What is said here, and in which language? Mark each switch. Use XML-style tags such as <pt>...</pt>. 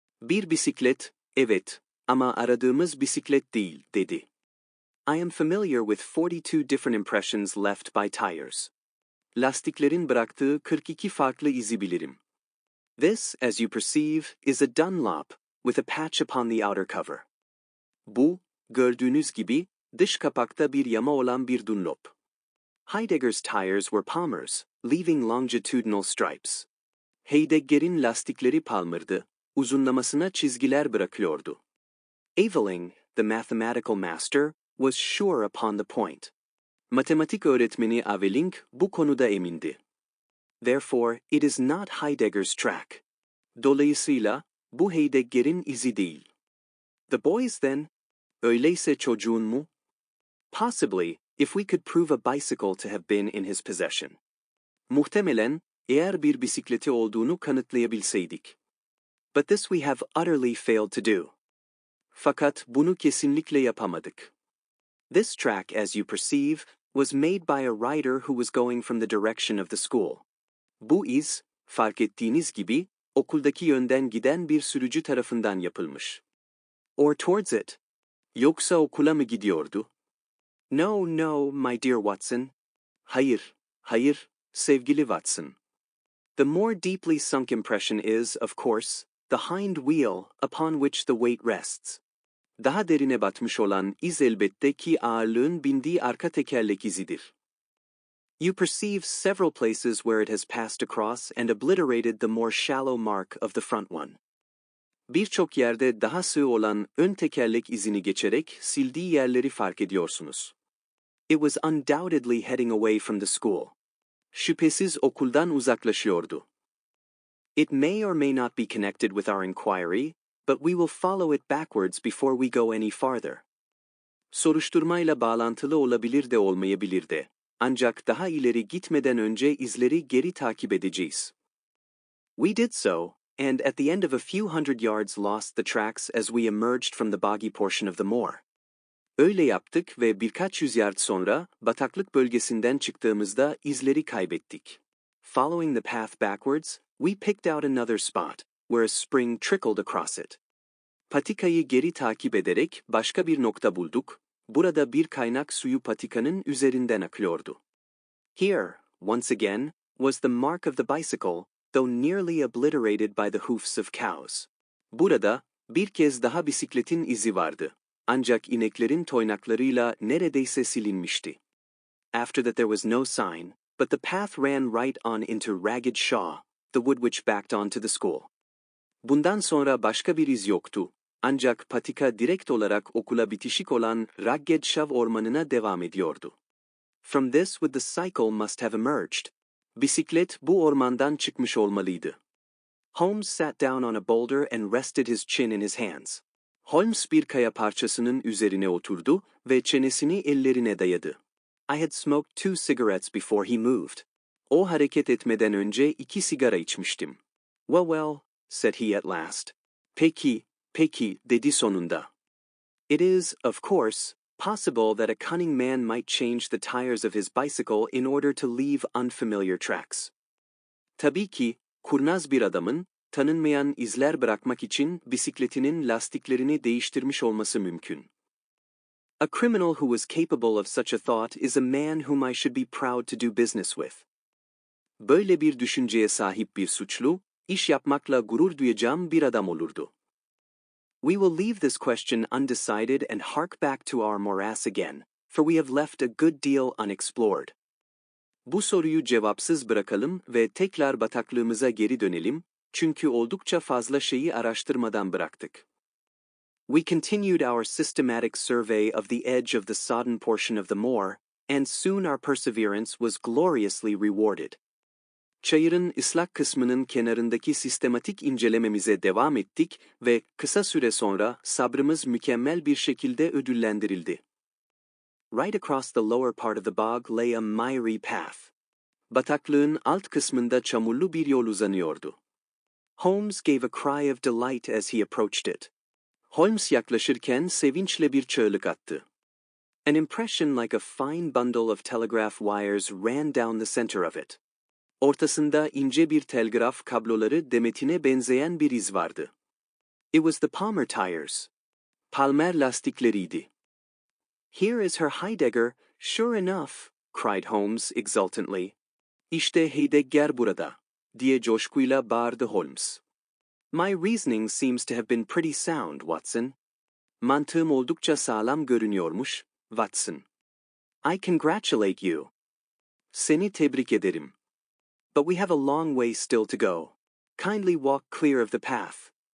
<tr>Bir bisiklet, evet, ama aradığımız bisiklet değil, dedi.</tr> <en>I am familiar with 42 different impressions left by tires.</en> <tr>Lastiklerin bıraktığı 42 farklı izi bilirim.</tr> <en>This, as you perceive, is a Dunlop, with a patch upon the outer cover.</en> <tr>Bu, gördüğünüz gibi, dış kapakta bir yama olan bir Dunlop.</tr> <en>Heidegger's tires were Palmer's, leaving longitudinal stripes.</en> <tr>Heidegger'in lastikleri Palmer'dı, uzunlamasına çizgiler bırakıyordu.</tr> <en>Aveling, the mathematical master, was sure upon the point.</en> <tr>Matematik öğretmeni Aveling bu konuda emindi.</tr> <en>Therefore, it is not Heidegger's track.</en> <tr>Dolayısıyla, bu Heidegger'in izi değil.</tr> <en>The boys then?</en> <tr>Öyleyse çocuğun mu?</tr> <en>Possibly, if we could prove a bicycle to have been in his possession.</en> <tr>Muhtemelen, Eğer bir bisikleti olduğunu kanıtlayabilseydik.</tr> <en>But this we have utterly failed to do.</en> <tr>Fakat bunu kesinlikle yapamadık.</tr> <en>This track, as you perceive, was made by a rider who was going from the direction of the school.</en> <tr>Bu iz, fark ettiğiniz gibi, okuldaki yönden giden bir sürücü tarafından yapılmış.</tr> <en>Or towards it.</en> <tr>Yoksa okula mı gidiyordu?</tr> <en>No, no, my dear Watson.</en> <tr>Hayır, hayır, sevgili Watson.</tr> <en>The more deeply sunk impression is, of course, the hind wheel upon which the weight rests.</en> <tr>Daha derine batmış olan iz elbette ki ağırlığın bindiği arka tekerlek izidir.</tr> <en>You perceive several places where it has passed across and obliterated the more shallow mark of the front one.</en> <tr>Birçok yerde daha sığ olan ön tekerlek izini geçerek sildiği yerleri fark ediyorsunuz.</tr> <en>It was undoubtedly heading away from the school.</en> <tr>Şüphesiz okuldan uzaklaşıyordu.</tr> <en>It may or may not be connected with our inquiry, but we will follow it backwards before we go any farther.</en> <tr>Soruşturmayla bağlantılı olabilir de olmayabilir de. Ancak daha ileri gitmeden önce izleri geri takip edeceğiz.</tr> <en>We did so, and at the end of a few hundred yards lost the tracks as we emerged from the boggy portion of the moor.</en> <tr>Öyle yaptık ve birkaç yüz yard sonra bataklık bölgesinden çıktığımızda izleri kaybettik.</tr> <en>Following the path backwards, we picked out another spot, where a spring trickled across it.</en> <tr>Patikayı geri takip ederek başka bir nokta bulduk. Burada bir kaynak suyu patikanın üzerinden akıyordu.</tr> <en>Here, once again, was the mark of the bicycle, though nearly obliterated by the hoofs of cows.</en> <tr>Burada, bir kez daha bisikletin izi vardı. Ancak ineklerin toynaklarıyla neredeyse silinmişti.</tr> <en>After that there was no sign, but the path ran right on into Ragged Shaw, the wood which backed onto the school.</en> <tr>Bundan sonra başka bir iz yoktu. Ancak patika direkt olarak okula bitişik olan Ragged Shaw ormanına devam ediyordu.</tr> <en>From this would the cycle must have emerged.</en> <tr>Bisiklet bu ormandan çıkmış olmalıydı.</tr> <en>Holmes sat down on a boulder and rested his chin in his hands.</en> <tr>Holmes bir kaya parçasının üzerine oturdu ve çenesini ellerine dayadı.</tr> <en>I had smoked 2 cigarettes before he moved.</en> <tr>O hareket etmeden önce 2 sigara içmiştim.</tr> <en>Well, well, said he at last.</en> <tr>Peki, peki, dedi sonunda.</tr> <en>It is, of course, possible that a cunning man might change the tires of his bicycle in order to leave unfamiliar tracks.</en> <tr>Tabii ki, kurnaz bir adamın, tanınmayan izler bırakmak için bisikletinin lastiklerini değiştirmiş olması mümkün.</tr> <en>A criminal who was capable of such a thought is a man whom I should be proud to do business with.</en> <tr>Böyle bir düşünceye sahip bir suçlu, iş yapmakla gurur duyacağım bir adam olurdu.</tr> <en>We will leave this question undecided and hark back to our morass again, for we have left a good deal unexplored.</en> <tr>Bu soruyu cevapsız bırakalım ve tekrar bataklığımıza geri dönelim, çünkü oldukça fazla şeyi araştırmadan bıraktık.</tr> <en>We continued our systematic survey of the edge of the sodden portion of the moor, and soon our perseverance was gloriously rewarded.</en> <tr>Çayırın ıslak kısmının kenarındaki sistematik incelememize devam ettik ve kısa süre sonra sabrımız mükemmel bir şekilde ödüllendirildi.</tr> <en>Right across the lower part of the bog lay a miry path.</en> <tr>Bataklığın alt kısmında çamurlu bir yol uzanıyordu.</tr> <en>Holmes gave a cry of delight as he approached it.</en> <tr>Holmes yaklaşırken sevinçle bir çığlık attı.</tr> <en>An impression like a fine bundle of telegraph wires ran down the center of it.</en> <tr>Ortasında ince bir telgraf kabloları demetine benzeyen bir iz vardı.</tr> <en>It was the Palmer tires.</en> <tr>Palmer lastikleriydi.</tr> <en>Here is her Heidegger, sure enough, cried Holmes exultantly.</en> <tr>İşte Heidegger burada, diye coşkuyla bağırdı Holmes.</tr> <en>My reasoning seems to have been pretty sound, Watson.</en> <tr>Mantığım oldukça sağlam görünüyormuş, Watson.</tr> <en>I congratulate you.</en> <tr>Seni tebrik ederim.</tr> <en>But we have a long way still to go. Kindly walk clear of the path.</en>